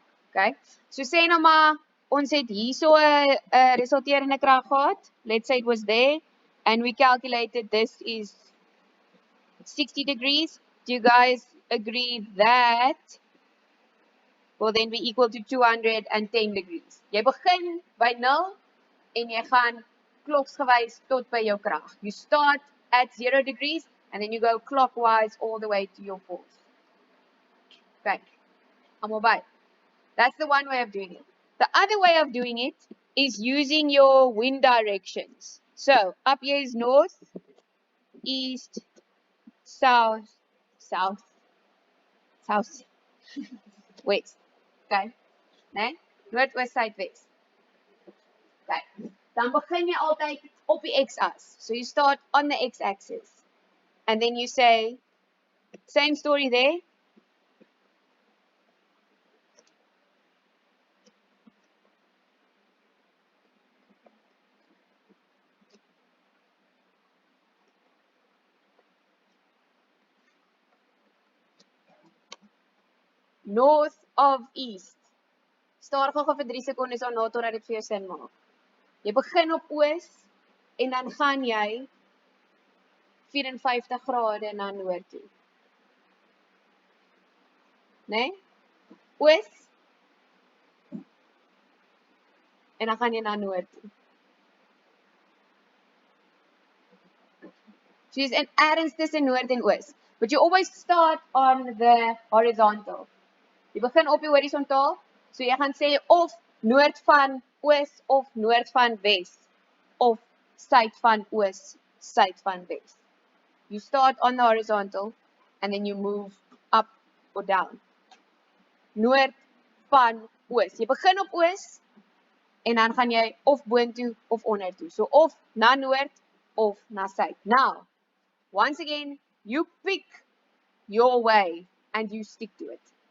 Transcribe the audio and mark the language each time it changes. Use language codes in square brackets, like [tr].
[af] Okay, so sê nou maar, ons het hierso 'n resulterende krag gehad. [en] Let's say it was there, and we calculated this is 60 degrees. Do you guys agree that will then be equal to 210 degrees? [af] Jy begin by 0 en jy gaan kloksgewys tot by jou krag. [en] You start at 0 degrees and then you go clockwise all the way to your force. Okay, [af] almal by. [en] That's the one way of doing it. The other way of doing it is using your wind directions. So, up here is north, east, south, west. [af] Okay? Nee? Noordwest, suidwest. Okay. Dan begin jy altyd op die x-as. [en] So you start on the x-axis. And then you say, same story there. North of east. [af] Staar gou vir 3 sekondes daarna totdat dit vir jou sin maak. Jy begin op oos en dan gaan jy 54 grade na noord toe. Nee? Oos en dan gaan jy na noord toe. So is ergens tussen noord en oos. [en] But you always start on the horizontal. [af] Jy begin op die horisontaal, so jy gaan sê of noord van oos of noord van wes, of suid van oos, suid van wes. [en] You start on the horizontal, and then you move up or down. [af] Noord van oos. Jy begin op oos, en dan gaan jy of boontoe of onder toe. So of na noord, of na suid. [en] Now, once again, you pick your way, and you stick to it.